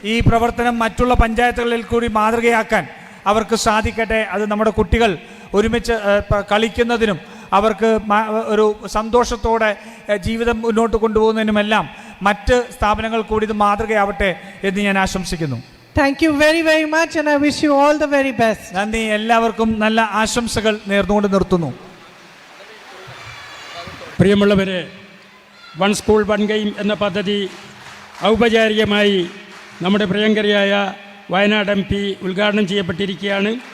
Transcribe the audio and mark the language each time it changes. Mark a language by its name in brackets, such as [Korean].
[Malayalam] ഈ പ്രവർത്തനം മറ്റുള്ള പഞ്ചായത്തുകളിൽ കൂടി മാതൃകയാക്കാൻ അവർക്ക് സാധിക്കട്ടെ. അത് നമ്മുടെ കുട്ടികൾ ഒരുമിച്ച് കളിക്കുന്നതിനും അവർക്ക് ഒരു സന്തോഷത്തോടെ ജീവിതം മുന്നോട്ട് കൊണ്ടുപോകുന്നതിനുമെല്ലാം മറ്റ് സ്ഥാപനങ്ങൾ കൂടി ഇത് മാതൃകയാവട്ടെ എന്ന് ഞാൻ ആശംസിക്കുന്നു. [English] Thank you very, very much and I wish you all the very best. [Malayalam] നന്ദി. എല്ലാവർക്കും നല്ല ആശംസകൾ നേർന്നുകൊണ്ട് നിർത്തുന്നു. പ്രിയമുള്ളവരെ, വൺ സ്കൂൾ വൺ ഗെയിം എന്ന പദ്ധതി ഔപചാരികമായി നമ്മുടെ പ്രിയങ്കരിയായ വയനാട് MP ഉദ്ഘാടനം ചെയ്യപ്പെട്ടിരിക്കുകയാണ്.